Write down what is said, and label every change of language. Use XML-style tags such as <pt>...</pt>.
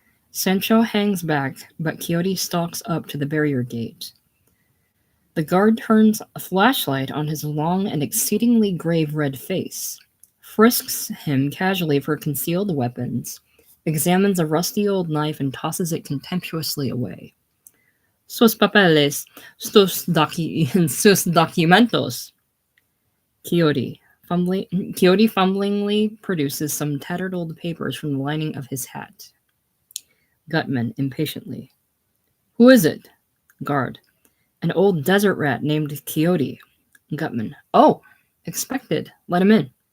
<en>Sancho hangs back, but Quixote stalks up to the barrier gate. The guard turns a flashlight on his long and exceedingly grave red face, frisks him casually for concealed weapons, examines a rusty old knife and tosses it contemptuously away.</en> <es>"Sus papeles, sus documentos."</es> <en>Quixote fumblingly produces some tattered old papers from the lining of his hat. Gutman, impatiently. "Who is it?" Guard. "An old desert rat named Quixote." Gutman. "Oh, expected. Let him in."</en>